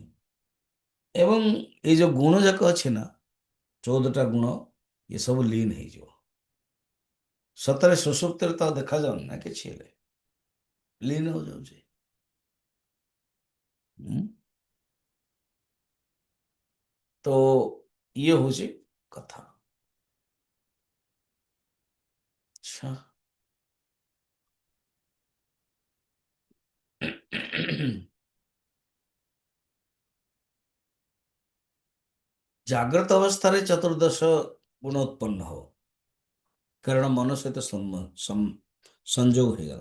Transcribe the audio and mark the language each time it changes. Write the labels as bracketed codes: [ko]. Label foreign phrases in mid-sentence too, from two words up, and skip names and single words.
[or] ଏବଂ ଏଇ ଯୋଉ ଗୁଣ ଯାକ ଅଛି ନା, 14ଟା ଗୁଣ, ଏସବୁ ଲିନ୍ ହେଇଯିବ। ସତରେ ସୁଷୁପ୍ତିରେ ତ ଆଉ ଦେଖାଯାଉନି ନା କିଛି, ହେଲେ ଲିନ୍ ହେଇଯାଉଛି। [hi] तो ये हूँ कथा। अच्छा। [or] ଜାଗ୍ରତ ଅବସ୍ଥାରେ ଚତୁର୍ଦଶ ଗୁଣ ଉତ୍ପନ୍ନ ହବ, କାରଣ ମନ ସହିତ ସଂଯୋଗ ହେଇଗଲା।